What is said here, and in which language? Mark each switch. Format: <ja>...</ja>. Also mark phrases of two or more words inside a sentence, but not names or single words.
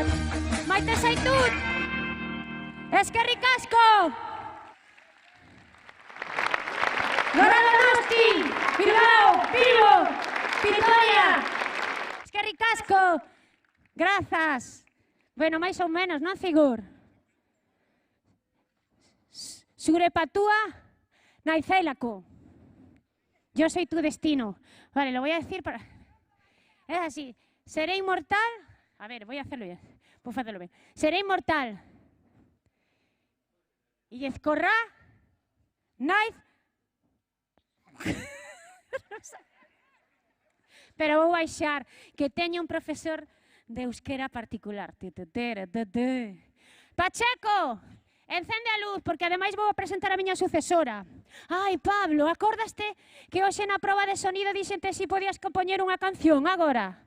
<eu>Maite zaitut, eskerrik asko. Gora Donosti, Bilbao, Bilbo, Vitoria. Eskerrik asko.</eu> <gl>Grazas. Bueno, máis ou menos, non, Figur?</gl> <eu>Zure patua naizelako.</eu> <es>Yo soy tu destino. Vale, lo voy a decir para... Es así. Seré inmortal... A ver, voy a hacerlo bien. Puedo hacerlo bien. Seré inmortal. Y ezkorra... Naiz...</es> <gl>Pero vou baixar que teño un profesor de euskera particular. Pacheco! Encende a luz, porque ademais vou a presentar a miña sucesora. Ai, Pablo, acordaste que hoxe na proba de sonido dixente si podías compoñer unha canción agora?</gl>